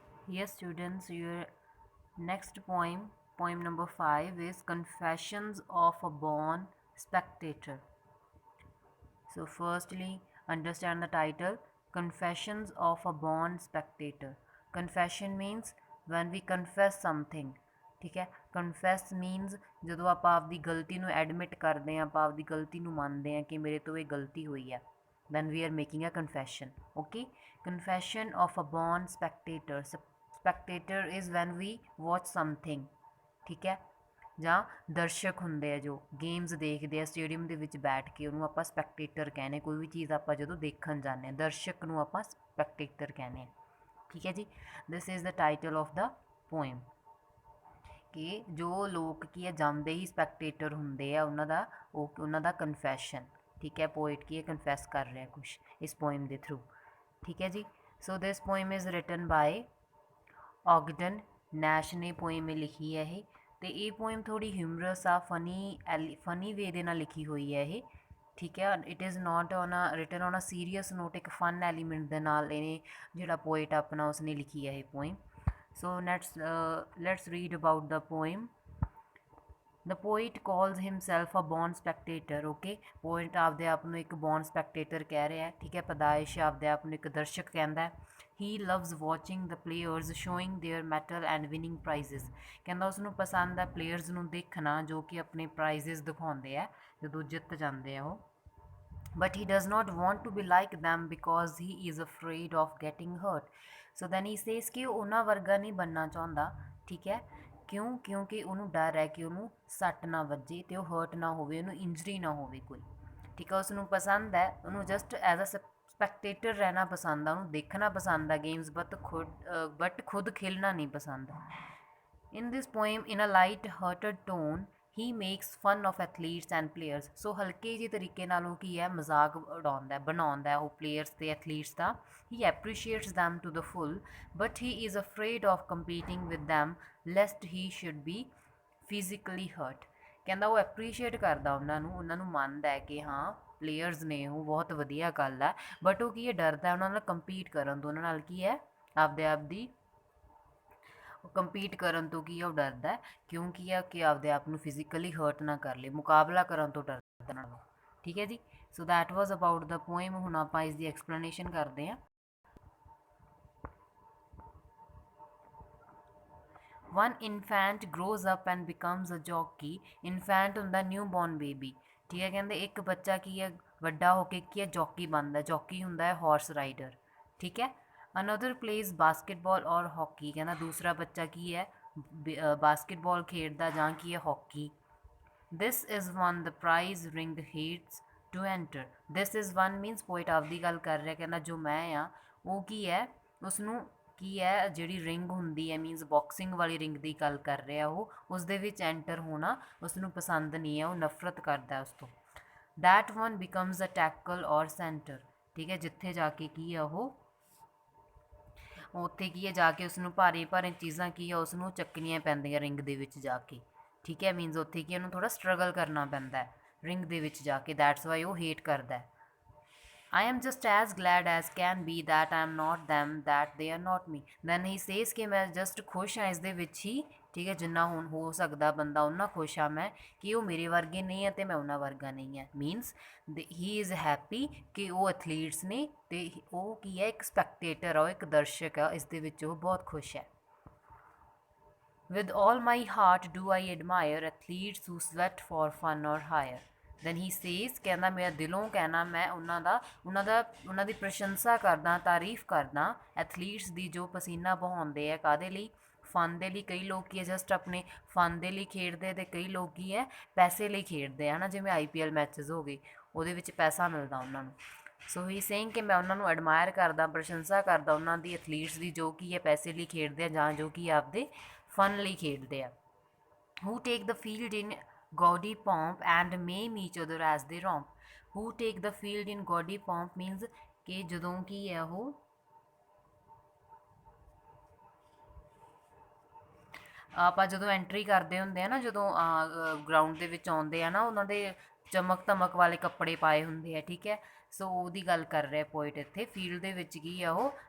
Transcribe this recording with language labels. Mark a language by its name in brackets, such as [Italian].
[English] Yes, students, your next poem number 5 is Confessions of a Born Spectator. So, firstly, understand the title Confessions of a Born Spectator. Confession means when we confess something. [Punjabi] ठीक है, confess means ਜਦੋਂ ਆਪਾਂ ਆਪਦੀ ਗਲਤੀ ਨੂੰ admit ਕਰਦੇ ਹਾਂ, ਆਪਾਂ ਆਪਦੀ ਗਲਤੀ ਨੂੰ ਮੰਨਦੇ ਹਾਂ ਕਿ ਮੇਰੇ ਤੋਂ ਇਹ ਗਲਤੀ ਹੋਈ ਹੈ, [English] then we are making a confession. Okay, confession of a born spectator. Spectator is when we watch something. [Punjabi] ਠੀਕ ਹੈ, ਜਾਂ ਦਰਸ਼ਕ ਹੁੰਦੇ ਆ ਜੋ ਗੇਮਸ ਦੇਖਦੇ ਆ ਸਟੇਡੀਅਮ ਦੇ ਵਿੱਚ ਬੈਠ ਕੇ, ਉਹਨੂੰ ਆਪਾਂ ਸਪੈਕਟੇਟਰ ਕਹਿੰਦੇ। ਕੋਈ ਵੀ ਚੀਜ਼ ਆਪਾਂ ਜਦੋਂ ਦੇਖਣ ਜਾਂਦੇ ਹਾਂ, ਦਰਸ਼ਕ ਨੂੰ ਆਪਾਂ ਸਪੈਕਟੇਟਰ ਕਹਿੰਦੇ ਹਾਂ। ਠੀਕ ਹੈ ਜੀ, [English] This is the title of the poem. [Punjabi] ਕਿ ਜੋ ਲੋਕ ਕੀ ਹੈ ਜੰਮਦੇ ਹੀ ਸਪੈਕਟੇਟਰ ਹੁੰਦੇ ਆ, ਉਹਨਾਂ ਦਾ ਕਨਫੈਸ਼ਨ। ਠੀਕ ਹੈ, ਪੋਇਟ ਕੀ ਹੈ ਕਨਫੈਸ ਕਰ ਰਿਹਾ ਕੁਛ ਇਸ ਪੋਇਮ ਦੇ ਥਰੂ। ਠੀਕ ਹੈ ਜੀ, [English] so this poem is written by [Punjabi] ਔਗਡਨ ਨੈਸ਼ ਨੇ ਪੋਇਮ ਲਿਖੀ ਹੈ ਇਹ। ਅਤੇ ਇਹ ਪੋਇਮ ਥੋੜ੍ਹੀ ਹਿਊਮਰਸ ਆ, ਫਨੀ ਵੇ ਦੇ ਨਾਲ ਲਿਖੀ ਹੋਈ ਹੈ ਇਹ। ਠੀਕ ਹੈ, [English] it is not on a written on a serious note, [Punjabi] ਇੱਕ ਫਨ ਐਲੀਮੈਂਟ ਦੇ ਨਾਲ ਇਹਨੇ ਜਿਹੜਾ ਪੋਇਟ ਆਪਣਾ ਉਸਨੇ ਲਿਖੀ ਹੈ ਇਹ poem. [English] So let's read about the poem. The poet calls himself a born spectator. [Punjabi] Okay, poet ਆਪਦੇ ਆਪ ਨੂੰ ਇੱਕ born spectator ਕਹਿ ਰਿਹਾ ਹੈ। ਠੀਕ ਹੈ, ਪਦਾਇਸ਼ ਆਪਦੇ ਆਪ ਨੂੰ ਇੱਕ ਦਰਸ਼ਕ ਕਹਿੰਦਾ ਹੈ। [English] He loves watching the players showing their mettle and winning prizes. [Punjabi] ਕਹਿੰਦਾ ਉਸਨੂੰ ਪਸੰਦ ਹੈ ਪਲੇਅਰਸ ਨੂੰ ਦੇਖਣਾ ਜੋ ਕਿ ਆਪਣੇ ਪ੍ਰਾਈਜ਼ਸ ਦਿਖਾਉਂਦੇ ਆ ਜਦੋਂ ਜਿੱਤ ਜਾਂਦੇ ਆ ਉਹ। [English] But he does not want to be like them because he is afraid of getting hurt. So then he says [Punjabi] ਕਿ ਉਹ ਉਹਨਾਂ ਵਰਗਾ ਨਹੀਂ ਬਣਨਾ ਚਾਹੁੰਦਾ। ਠੀਕ ਹੈ, ਕਿਉਂ? ਕਿਉਂਕਿ ਉਹਨੂੰ ਡਰ ਹੈ ਕਿ ਉਹਨੂੰ ਸੱਟ ਨਾ ਵੱਜੇ ਅਤੇ ਉਹ ਹਰਟ ਨਾ ਹੋਵੇ, ਉਹਨੂੰ ਇੰਜਰੀ ਨਾ ਹੋਵੇ ਕੋਈ। ਠੀਕ ਹੈ, ਉਸਨੂੰ ਪਸੰਦ ਹੈ, ਉਹਨੂੰ [English] just as a spectator [Punjabi] ਰਹਿਣਾ ਪਸੰਦ ਆ, ਉਹਨੂੰ ਦੇਖਣਾ ਪਸੰਦ ਆ ਗੇਮਸ, ਬਟ ਖੁਦ ਖੇਲਣਾ ਨਹੀਂ ਪਸੰਦ। [English] In this poem, in a light-hearted tone, he makes fun of athletes and players. [Punjabi] So ਹਲਕੇ ਜਿਹੇ ਤਰੀਕੇ ਨਾਲ ਉਹ ਕੀ ਹੈ ਮਜ਼ਾਕ ਉਡਾਉਂਦਾ ਬਣਾਉਂਦਾ ਉਹ ਪਲੇਅਰਸ ਅਤੇ athletes ਦਾ। [English] He appreciates them to the full, but he is afraid of competing with them lest he should be physically hurt. [Punjabi] ਕਹਿੰਦਾ ਉਹ ਐਪਰੀਸ਼ੀਏਟ ਕਰਦਾ ਉਹਨਾਂ ਨੂੰ ਮੰਨਦਾ ਹੈ ਕਿ ਹਾਂ ਪਲੇਅਰਸ ਨੇ ਉਹ ਬਹੁਤ ਵਧੀਆ ਗੱਲ ਹੈ, ਬਟ ਉਹ ਕੀ ਹੈ ਡਰਦਾ ਉਹਨਾਂ ਨਾਲ ਕੰਪੀਟ ਕਰਨ ਤੋਂ, ਉਹਨਾਂ ਨਾਲ ਕੀ ਹੈ ਆਪਦੇ ਆਪ ਦੀ ਕੰਪੀਟ ਕਰਨ ਤੋਂ ਕੀ ਆ ਉਹ ਡਰਦਾ, ਕਿਉਂ ਕੀ ਆ ਕਿ ਆਪਦੇ ਆਪ ਨੂੰ ਫਿਜ਼ੀਕਲੀ ਹਰਟ ਨਾ ਕਰ ਲੇ, ਮੁਕਾਬਲਾ ਕਰਨ ਤੋਂ ਡਰਦਾ ਨਾਲੋਂ। ਠੀਕ ਹੈ ਜੀ, [English] So that was about the poem. [Punjabi] ਹੁਣ ਆਪਾਂ ਇਸ ਦੀ ਐਕਸਪਲੇਨੇਸ਼ਨ ਕਰਦੇ ਹਾਂ। [English] One infant grows up and becomes a jockey. [Punjabi] Infant ਹੁੰਦਾ [English] New born baby. [Punjabi] ਠੀਕ ਹੈ, ਕਹਿੰਦੇ ਇੱਕ ਬੱਚਾ ਕੀ ਹੈ ਵੱਡਾ ਹੋ ਕੇ ਕੀ ਹੈ ਜੌਕੀ ਬਣਦਾ। ਜੌਕੀ ਹੁੰਦਾ ਹੈ ਹਾਰਸ ਰਾਈਡਰ। ਠੀਕ ਹੈ, [English] Another plays basketball or hockey. [Punjabi] ਕਹਿੰਦਾ ਦੂਸਰਾ ਬੱਚਾ ਕੀ ਹੈ ਬਾਸਕਿਟਬਾਲ ਖੇਡਦਾ ਜਾਂ ਕੀ ਹੈ hockey. [English] This is one the prize ring heats to enter. [Punjabi] This is one means poet ਆਪਦੀ ਗੱਲ ਕਰ ਰਿਹਾ, ਕਹਿੰਦਾ ਜੋ ਮੈਂ ਆ ਉਹ ਕੀ ਹੈ ਉਸਨੂੰ ਕੀ ਹੈ ਜਿਹੜੀ ਰਿੰਗ ਹੁੰਦੀ ਹੈ ਮੀਨਸ ਬਾਕਸਿੰਗ ਵਾਲੀ ਰਿੰਗ ਦੀ ਗੱਲ ਕਰ ਰਿਹਾ ਉਹ, ਉਸ ਦੇ ਵਿੱਚ ਐਂਟਰ ਹੋਣਾ ਉਸਨੂੰ ਪਸੰਦ ਨਹੀਂ ਹੈ, ਉਹ ਨਫ਼ਰਤ ਕਰਦਾ ਉਸ ਤੋਂ। [English] That one becomes a tackle or centre. [Punjabi] ਠੀਕ ਹੈ, ਜਿੱਥੇ ਜਾ ਕੇ ਕੀ ਆ ਉਹ ਉੱਥੇ ਕੀ ਹੈ ਜਾ ਕੇ ਉਸਨੂੰ ਭਾਰੇ ਭਾਰੇ ਚੀਜ਼ਾਂ ਕੀ ਆ ਉਸਨੂੰ ਚੱਕਣੀਆਂ ਪੈਂਦੀਆਂ ਰਿੰਗ ਦੇ ਵਿੱਚ ਜਾ ਕੇ। ਠੀਕ ਹੈ, ਮੀਨਸ ਉੱਥੇ ਕੀ ਉਹਨੂੰ ਥੋੜ੍ਹਾ ਸਟਰਗਲ ਕਰਨਾ ਪੈਂਦਾ ਰਿੰਗ ਦੇ ਵਿੱਚ ਜਾ ਕੇ, [English] that's why [Punjabi] ਉਹ ਹੇਟ ਕਰਦਾ। [English] I am just as glad as can be that I am not them, that they are not me. Then he says [Punjabi] ਕਿ ਮੈਂ ਜਸਟ ਖੁਸ਼ ਹਾਂ ਇਸ ਦੇ ਵਿੱਚ ਹੀ। ਠੀਕ ਹੈ, ਜਿੰਨਾ ਹੁਣ ਹੋ ਸਕਦਾ ਬੰਦਾ ਉਹਨਾਂ ਖੁਸ਼ ਹਾਂ ਮੈਂ ਕਿ ਉਹ ਮੇਰੇ ਵਰਗੇ ਨਹੀਂ ਹੈ ਅਤੇ ਮੈਂ ਉਹਨਾਂ ਵਰਗਾ ਨਹੀਂ ਹੈ। [English] means he is happy [Punjabi] ਕਿ ਉਹ ਐਥਲੀਟਸ ਨੇ ਅਤੇ ਉਹ ਕੀ ਹੈ ਇੱਕ ਸਪੈਕਟੇਟਰ ਆ, ਉਹ ਇੱਕ ਦਰਸ਼ਕ ਆ, ਇਸ ਦੇ ਵਿੱਚ ਉਹ ਬਹੁਤ ਖੁਸ਼ ਹੈ। [English] With all my heart do I admire athletes who sweat for fun or hire. Then he says [Punjabi] ਕਹਿੰਦਾ ਮੇਰਾ ਦਿਲੋਂ ਕਹਿਣਾ ਮੈਂ ਉਹਨਾਂ ਦੀ ਪ੍ਰਸ਼ੰਸਾ ਕਰਦਾ, ਤਾਰੀਫ ਕਰਦਾ ਐਥਲੀਟਸ ਦੀ ਜੋ ਪਸੀਨਾ ਬਹਾਉਂਦੇ ਆ ਕਾਹਦੇ ਲਈ ਫਨ ਦੇ ਲਈ। ਕਈ ਲੋਕ ਕੀ ਹੈ ਜਸਟ ਆਪਣੇ ਫਨ ਦੇ ਲਈ ਖੇਡਦੇ ਅਤੇ ਕਈ ਲੋਕ ਕੀ ਹੈ ਪੈਸੇ ਲਈ ਖੇਡਦੇ ਆ, ਹੈ ਨਾ, ਜਿਵੇਂ IPL ਮੈਚਸ ਹੋ ਗਏ ਉਹਦੇ ਵਿੱਚ ਪੈਸਾ ਮਿਲਦਾ ਉਹਨਾਂ ਨੂੰ। [English] so he saying [Punjabi] ਕਿ ਮੈਂ ਉਹਨਾਂ ਨੂੰ ਐਡਮਾਇਰ ਕਰਦਾ, ਪ੍ਰਸ਼ੰਸਾ ਕਰਦਾ ਉਹਨਾਂ ਦੀ ਐਥਲੀਟਸ ਦੀ ਜੋ ਕੀ ਹੈ ਪੈਸੇ ਲਈ ਖੇਡਦੇ ਆ ਜਾਂ ਜੋ ਕਿ ਆਪਦੇ ਫਨ ਲਈ ਖੇਡਦੇ ਆ। [English] Who take the field in gaudy pomp and maim each other as they romp. Who take the field in gaudy pomp means [Punjabi] ਕਿ ਜਦੋਂ ਕੀ ਹੈ ਉਹ ਆਪਾਂ ਜਦੋਂ ਐਂਟਰੀ ਕਰਦੇ ਹੁੰਦੇ ਆ ਨਾ, ਜਦੋਂ ਗਰਾਊਂਡ ਦੇ ਵਿੱਚ ਆਉਂਦੇ ਆ ਨਾ, ਉਹਨਾਂ ਦੇ ਚਮਕ ਧਮਕ ਵਾਲੇ ਕੱਪੜੇ ਪਾਏ ਹੁੰਦੇ ਆ। ਠੀਕ ਹੈ, ਸੋ ਉਹਦੀ ਗੱਲ ਕਰ ਰਿਹਾ ਪੋਇਟ ਇੱਥੇ। ਫੀਲਡ ਦੇ ਵਿੱਚ ਕੀ ਆ ਉਹ